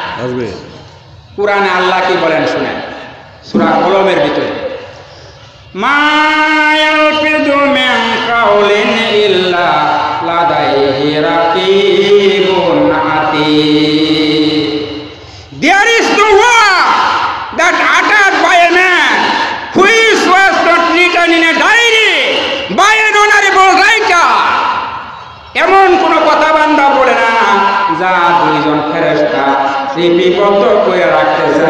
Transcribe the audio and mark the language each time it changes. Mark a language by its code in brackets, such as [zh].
[bn] আসবে। কোরআনে আল্লাহ কি বলেন শুনেন, সূরা কলমের ভিতরে, [ar] মা ইয়ালফিযু মিন কাউলিন ইল্লা লাদাইহি রাকীবুন আতীদ। [en] There is no word that uttered by a man which was not written in a diary by an honorable writer. [bn] এমন কোন কথা বান্দা বলে না যা দুইজন ফেরেশতা লিপিবদ্ধ করে রাখতেছে।